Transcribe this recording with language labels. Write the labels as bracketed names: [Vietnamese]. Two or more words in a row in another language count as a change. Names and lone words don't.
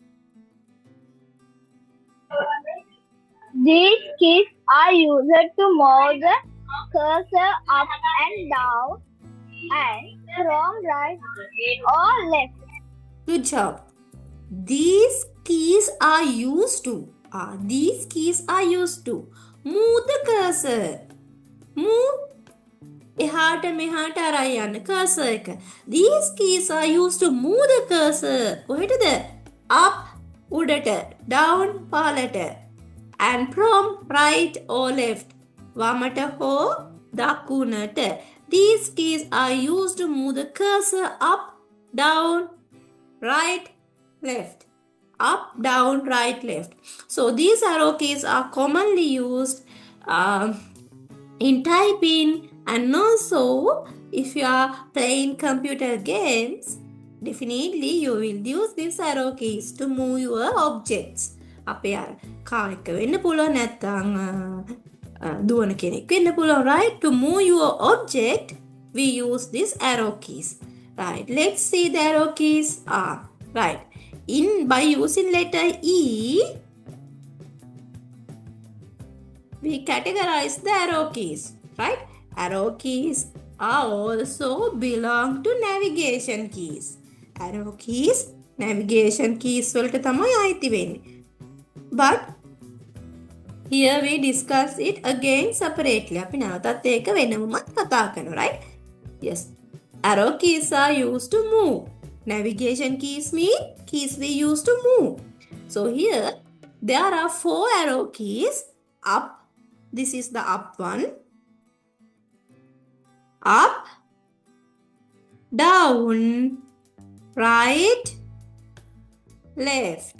[English] These keys are used to move the cursor up and down and from right or left. Good job. These keys are used to. These keys are used to move the cursor. Move. [Sinhala] එහාට මෙහාට අරයි යන්න cursor එක. [English] These keys are used to move the cursor. [Sinhala] කොහෙටද? Up උඩට, down පහළට. [English] And from right or left. [Sinhala] වමට හෝ දකුණට. [English] These keys are used to move the cursor up, down, right, left. Up, down, right, left. So these arrow keys are commonly used in typing, and also if you are playing computer games, definitely you will use these arrow keys to move your objects. [Sinhala] අපේ අර කාර් එක වෙන්න පුළුවන් නැත්නම් දුවන කෙනෙක් වෙන්න පුළුවන්, [English] right? To move your object, we use these arrow keys. Right, let's see the arrow keys. Right. By using letter E, we categorize the arrow keys. Right? Arrow keys are also belong to navigation keys. Arrow keys, navigation keys [Sinhala] වලට තමයි අයිති වෙන්නේ. [English] But here we discuss it again separately. [Sinhala] අපි නැවතත් ඒක වෙනමත් කතා කරනවා, [English] right? Yes. Arrow keys are used to move. Navigation keys mean keys we use to move. So here there are 4 arrow keys. Up, this is the up one. Up, down, right, left.